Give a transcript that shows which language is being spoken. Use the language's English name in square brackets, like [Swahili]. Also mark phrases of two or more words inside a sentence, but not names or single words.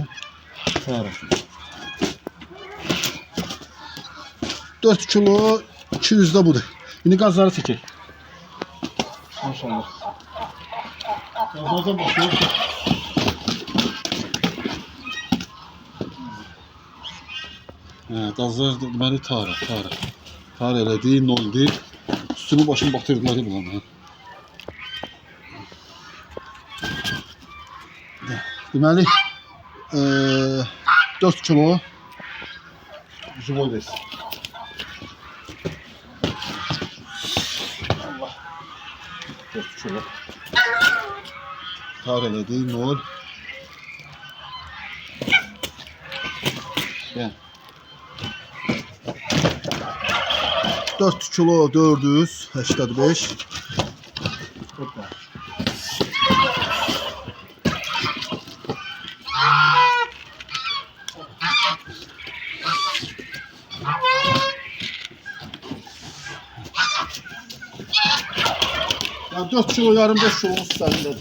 [Azerbaijani] Tara. 4 kilo 200 de budur. [Turkish] Şimdi gazları çekek. Maşallah. [Azerbaijani] Gazlardan başlıyor. Gazlar deməli tara. Tara elədi, noldu. Üstünü başını batırdılar bunlar. Deməli 4 kilo jivoy versin. Allah. 4 kilo. Tar elədi, nol. [Turkish] Gel. 4 kilo 485. Hoppa. Yani 4 kilo yarım 5 kilo üstündedir.